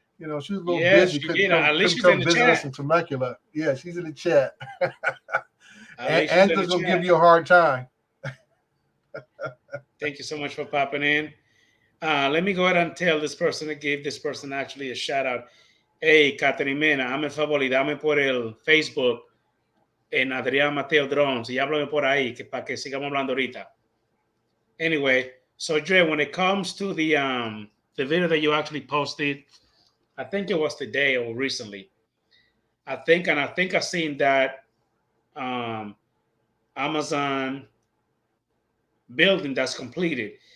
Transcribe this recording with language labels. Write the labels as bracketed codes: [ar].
[en] She was a little busy. At least she's in the chat. In Temecula. Yeah, she's in the chat. Angela's gonna give you a hard time. Thank you so much for popping in. Let me go ahead and tell this person that gave this person actually a shout out. [es] Hey, Caterimena, hazme favor y dame por el Facebook en Adrián Mateo Drones y háblame por ahí para que sigamos hablando ahorita. [en] Anyway, so Dre, when it comes to the video that you actually posted, I think it was today or recently. I think I've seen that Amazon building that's completed.